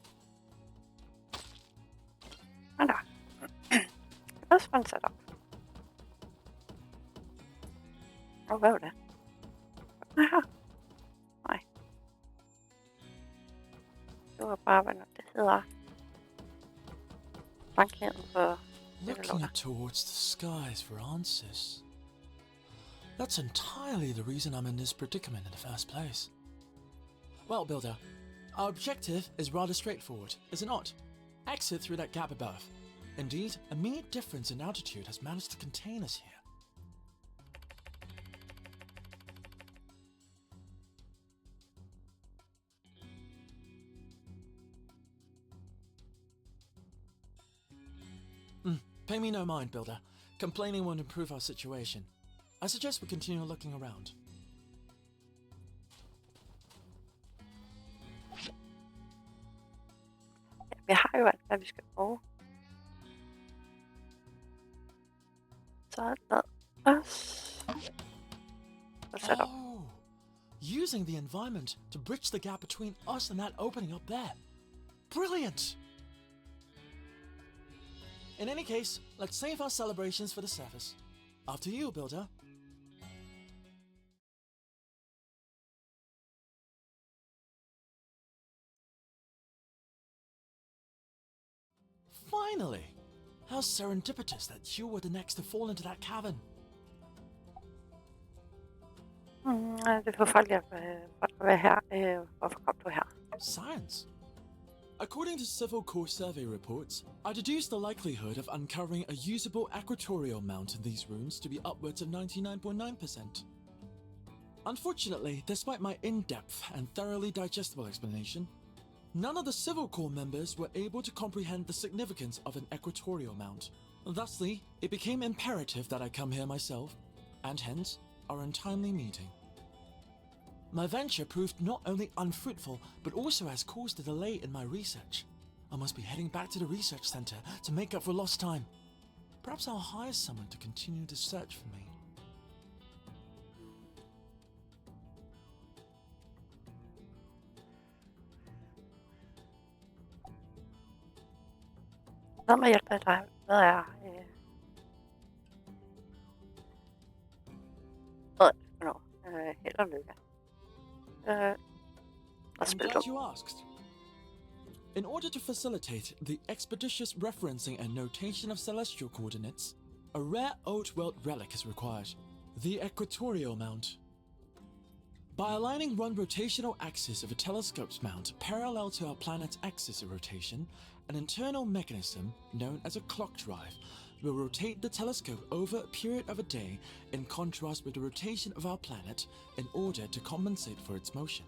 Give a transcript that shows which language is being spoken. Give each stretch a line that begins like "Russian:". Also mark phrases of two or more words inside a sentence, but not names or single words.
Danish: Og der. Det er også fun sat op. Og hvad var det? Aha. Nej. Det var bare, hvad det hedder. Bankheden på...
English: Looking up towards the skies for answers. That's entirely the reason I'm in this predicament in the first place. Well, Builder, our objective is rather straightforward, is it not? Exit through that gap above. Indeed, a mere difference in altitude has managed to contain us here. Pay me no mind, Builder. Complaining won't improve our situation. I suggest we continue looking around.
Danish: Vi har jo alt, hvad vi skal bruge. Så lad os...
English: Oh, using the environment to bridge the gap between us and that opening up there. Brilliant! In any case, let's save our celebrations for the surface. After you, Builder. Finally! How serendipitous that you were the next to fall into that cavern.
Danish: Det er forfærdeligt at være her. Hvorfor kom du her?
English: Science. According to Civil Corps survey reports, I deduce the likelihood of uncovering a usable equatorial mount in these rooms to be upwards of 99.9%. Unfortunately, despite my in-depth and thoroughly digestible explanation, none of the Civil Corps members were able to comprehend the significance of an equatorial mount. Thusly, it became imperative that I come here myself, and hence, our untimely meeting. My venture proved not only unfruitful, but also has caused a delay in my research. I must be heading back to the research center to make up for lost time. Perhaps I'll hire someone to continue the search for me.
Danish: Hvad må jeg hjælpe dig? Hvad er... Held og lykke.
English: I'm glad you asked. In order to facilitate the expeditious referencing and notation of celestial coordinates, a rare old world relic is required, the equatorial mount. By aligning one rotational axis of a telescope's mount parallel to our planet's axis of rotation, an internal mechanism, known as a clock drive, will rotate the telescope over a period of a day in contrast with the rotation of our planet in order to compensate for its motion.